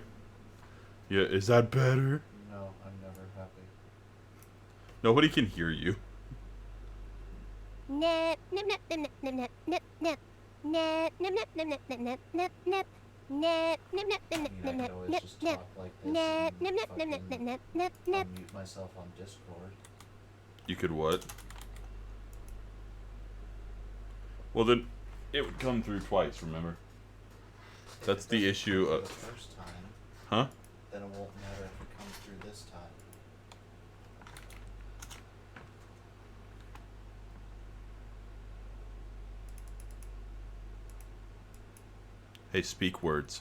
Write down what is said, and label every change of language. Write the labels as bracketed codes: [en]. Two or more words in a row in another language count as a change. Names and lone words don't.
[en] Yeah, is that better? No, I'm never happy. Nobody can hear you. Nip, nip, nip, nip, nip, nip, nip, nip. Nip, nip, nip, nip, nip, nip, nip, nip. Nip, nip, nip, I nip, mean, I nip, could nip, always nip, just nip. talk like this Nip, and nip, nip, nip, nip, fucking nip, nip, nip. unmute myself on Discord. You could what? Well, then it would come through twice, remember? If That's it the doesn't issue come of... through the first time, Huh? then it won't matter if it comes through this time. Hey, speak words.